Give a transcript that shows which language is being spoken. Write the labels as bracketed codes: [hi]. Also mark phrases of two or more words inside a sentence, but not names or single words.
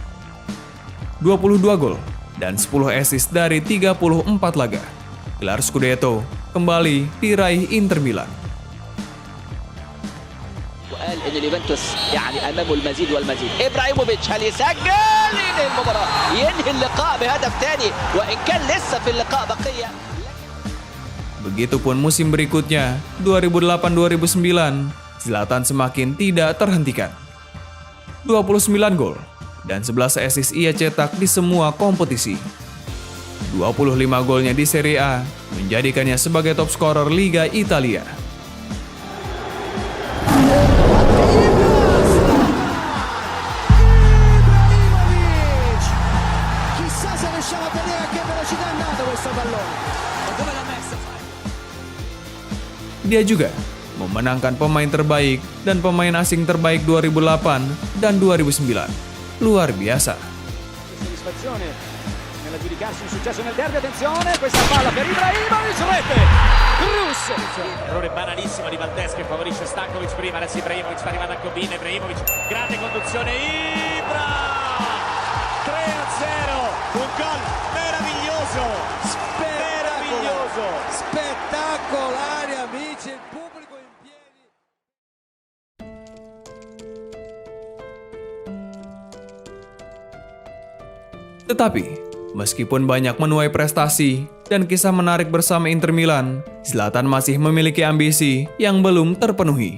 [id] 22 gol dan 10 assist dari 34 laga. Gelar Scudetto kembali diraih Inter Milan. [ar] وقال ان اليوفنتوس يعني امامه المزيد والمزيد. ابراهيموفيتش هل يسجل؟ ينهي المباراه، ينهي اللقاء بهدف ثاني وان كان لسه في اللقاء بقيه. [id] Begitupun musim berikutnya, 2008-2009, Zlatan semakin tidak terhentikan. 29 gol dan 11 assist ia cetak di semua kompetisi. 25 golnya di Serie A menjadikannya sebagai [en] top scorer [id] Liga Italia. [it] Chissà se riusciamo a vedere a che velocità è andato questo pallone. [id] Dia juga memenangkan pemain terbaik dan pemain asing terbaik 2008 dan 2009. Luar biasa. [it] Soddisfazione nell'aggiudicarsi un successo nel derby, attenzione, questa palla per Ibrahimovic, rete! Rus! Errore banalissimo di Valdes che favorisce Stankovic prima, adesso Ibrahimovic sta arrivando a Cobin, Ibrahimovic, grande conduzione, Ibra! 3-0, un gol meraviglioso! Meraviglioso! Spettacolare, amici, il pubblico in piedi. [id] Tetapi, meskipun banyak menuai prestasi dan kisah menarik bersama Inter Milan, Zlatan masih memiliki ambisi yang belum terpenuhi.